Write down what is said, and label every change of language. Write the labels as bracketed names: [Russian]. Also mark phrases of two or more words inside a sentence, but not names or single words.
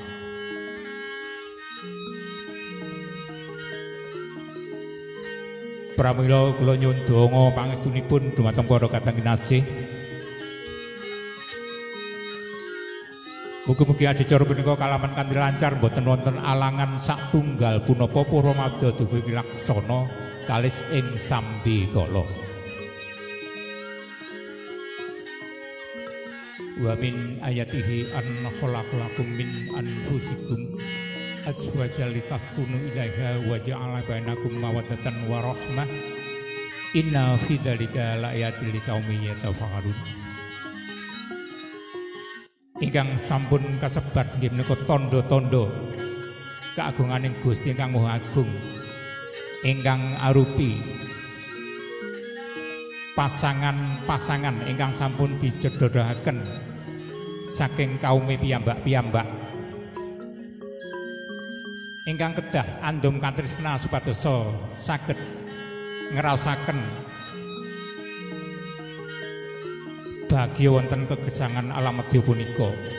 [Javanese] Pramila kula nyuwun donga pangestunipun dhumateng para kadang kinasih. Mugi-mugi adicara punika kalaman kanthi lancar boten wonten alangan satunggal punapa para madya dumugi laksana kalis ing sambikala. [Arabic] ومن آياته أن خلق لكم من أنفسكم أزواجا لتسكنوا إليها وجعل بينكم مودة ورحمة إن في ذلك لآيات لقوم يتفكرون. [Javanese] Ingkang sampun kasebat nggih menika tanda-tanda kaagunganing Gusti ingkang Maha Agung ingkang arupi pasangan-pasangan ingkang sampun dijedodhaken saking kaume piyambak-piyambak ingkang kedah andum katresna supados saged ngraosaken bahagia wonten kegesangan alam medya punika.